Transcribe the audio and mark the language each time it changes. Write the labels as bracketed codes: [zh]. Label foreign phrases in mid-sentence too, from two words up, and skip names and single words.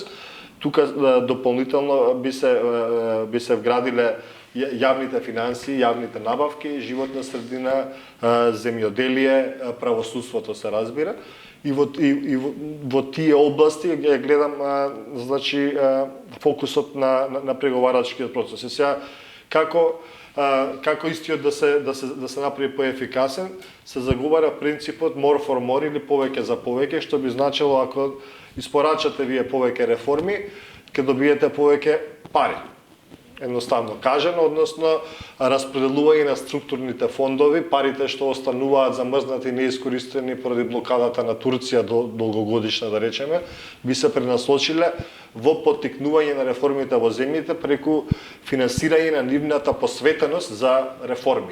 [mk] Тука дополнително би се вградиле јавните финансии, јавните набавки, животна средина, земјоделие, правосудството се разбира. И во тие области гледам значи фокусот на преговарачкиот процес. И сега како истиот да се направи поефикасен, се заговара принципот [en] more for more [mk] или повеќе за повеќе, што би значило ако испорачате вие повеќе реформи, ќе добиете повеќе пари. Едноставно кажано, односно распределување на структурните фондови, парите што остануваат замрзнати и неискористени поради блокадата на Турција долгогодишна да речеме, би се пренасочиле во поттикнување на реформите во земјите преку финансирање на нивната посветеност за реформи.